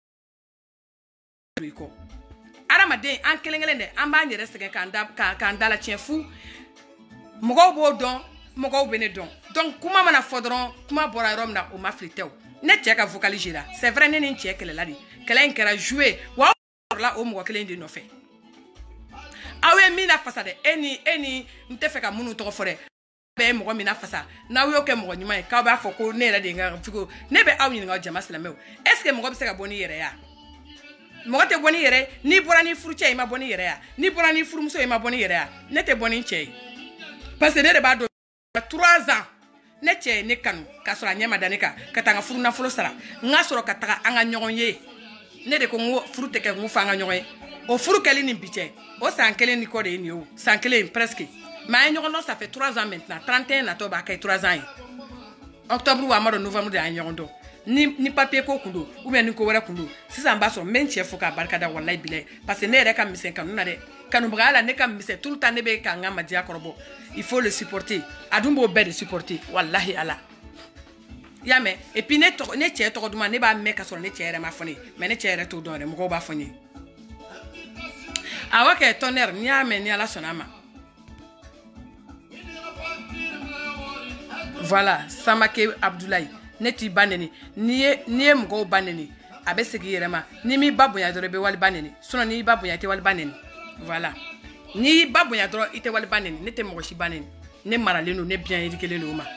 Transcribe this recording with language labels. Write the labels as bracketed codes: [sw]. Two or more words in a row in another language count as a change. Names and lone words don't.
[bm] dɔ i kɔ adamaden an kelen kelen dɛ an b'an yɛrɛ sɛgɛn k'an da la tiɲɛ fu mɔgɔw b'o dɔn mɔgɔw bɛ ne dɔn donc kuma mana fɔ dɔrɔn kuma bɔra yɔrɔ min na o ma fili tɛ o ne cɛ ka vocalise la [fr] c'est vrai [bm] ne ni n cɛ kɛlɛla de kɛlɛ in kɛra jouer wa aw sɔrɔla o mɔgɔ kelen de nɔfɛ aw ye min lafasa dɛ e ni n tɛ fɛ ka minnu tɔgɔ fɔ dɛ bɛɛ ye mɔgɔ min lafasa n'aw y'o kɛ mɔgɔ ɲuman ye k'aw b'a fɔ ko ne yɛrɛ de ye n ka figo ne bɛ aw ɲininka jama silamɛw [fr] est ce que [bm] mɔgɔ bɛ se ka bɔ n'i yɛrɛ ya mɔgɔ tɛ bɔ n'i yɛrɛ n'i bɔra ni furu cɛ i ma bɔ n'i yɛrɛ ya n'i bɔra ni furumuso i ma bɔ n'i yɛrɛ ya ne tɛ bɔ ni cɛ ye [fr] parce que [bm] ne de b'a dɔn 3 ans ne cɛ ye ne kanu k'a sɔrɔ a ɲɛ ma da ne kan ka taa n ka furu nafolo sara n ka sɔrɔ ka taga an ka ɲɔgɔn ye ne de ko n ko furu tɛ kɛ n ko fɔ an ka ɲɔgɔn ye o furu kɛli ni bi cɛ o san kelen ni kɔ de ye nin ye o san kelen [fr] presque mais [bm] an ye ɲɔgɔn dɔn [fr] ça fait 3 ans maintenant [bm] 31 natɔ b'a kɛ 3 ans ye octobre wa a ma dɔn novembre de an ye ɲɔgɔn dɔn ni papier ko kun don [fr] ou bien [bm] ni ko wɛrɛ kun don sisan b'a sɔrɔ n bɛ n cɛ fo k'a barika da [ar] والله بالله [fr] parce que [bm] ne yɛrɛ ka misɛn kanu na dɛ kanubagaya la ne ka misɛn [fr] tout le temps [bm] ne bɛ ka n ka madiya kɔrɔbɔ [fr] il faut le supporter [bm] a dun b'o bɛɛ de supporter walahi ala i y'a mɛn [fr] et puis [bm] ne cɛ tɔgɔ duman ne b'a mɛn ka sɔrɔ ne cɛ yɛrɛ ma fɔ ne ye mais ne cɛ yɛrɛ t'o dɔn yɛrɛ mɔgɔw b'a fɔ n ye awɔ kɛ tonnerre n'i y'a mɛn ni ala sɔnna a ma voilà Samake Abdoulaye ne t'i ba neni n'i ye mɔgɔw ba neni a bɛ segin i yɛrɛ ma n'i m'i ba bonya dɔrɔn i bɛ waliba neni sinon n'i ba bonya i tɛ waliba neni voilà n'i ba bonya dɔrɔn i tɛ waliba neni ne tɛ mɔgɔ si ba neni ne maralen don ne [fr] bien éduqué [bm] don o ma